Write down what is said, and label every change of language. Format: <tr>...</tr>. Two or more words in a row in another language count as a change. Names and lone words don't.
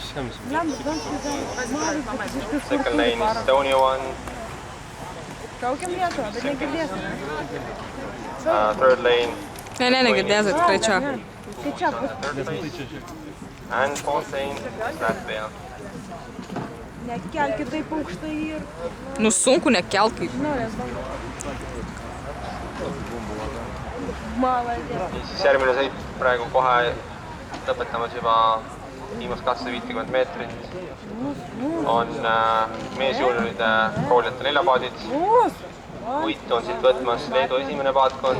<en>Second lane is Estonia 1. Third lane. And fourth lane is Latvia.</en> <lt>Nekelkit taip aukštai ir... Nu sunku nekelkai.</lt> <et>Siis järgmine sõit praegu kohe lõpetamas juba viimast 250 meetrit. On meesjuunioride roolijate neljapaadid. Võitu on siit võtmas Leedu esimene paatkond.</et>